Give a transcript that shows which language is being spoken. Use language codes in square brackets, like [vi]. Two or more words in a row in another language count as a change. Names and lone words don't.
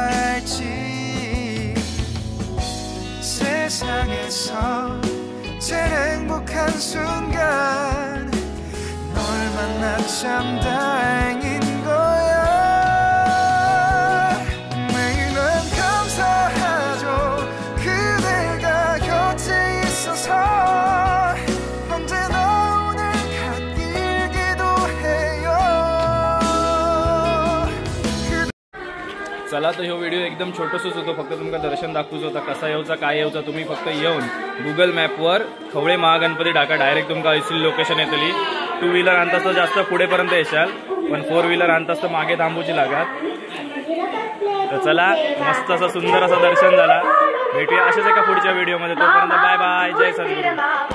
[ko] 할지 세상에서 제일 행복한 순간 널 만나 참 다행인 거야 매일은 감사하죠 그대가 곁에 있어서 언제나 오늘 같길 기도해요 [mr] चला तर ह्यो व्हिडिओ एकदम छोटोसच होतो फक्त तुमका दर्शन दाखवूच होता कसा येऊचा काय येऊचा तुम्ही फक्त येऊन गुगल मॅपवर खवळे महागणपती टाका डायरेक्ट तुमका हयसली लोकेशन येतली 2 व्हीलर आणतास तर जास्त पुढेपर्यंत येशाल पण 4 व्हीलर आणतास तर मागे थांबूची लागत तर चला मस्त असं सुंदर असं दर्शन झाला भेटूया अशाच एका पुढच्या व्हिडिओमध्ये तोपर्यंत [en] bye bye [mr] जय सद्गुरू